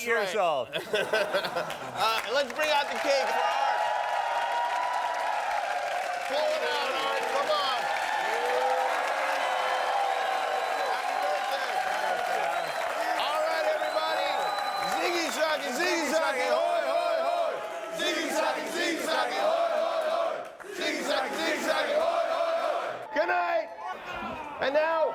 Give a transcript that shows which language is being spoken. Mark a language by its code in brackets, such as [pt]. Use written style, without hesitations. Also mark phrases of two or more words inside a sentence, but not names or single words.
[en] 8 years old. Let's bring out the cake for Art. Pull it out, Art. Come on. Happy birthday. All right, everybody. Ziggy Zaggy, Ziggy Zaggy, hoy, hoy, hoy. Ziggy Zaggy, hoy, hoy, hoy. Ziggy Zaggy, hoy, hoy, hoy. Good night. And now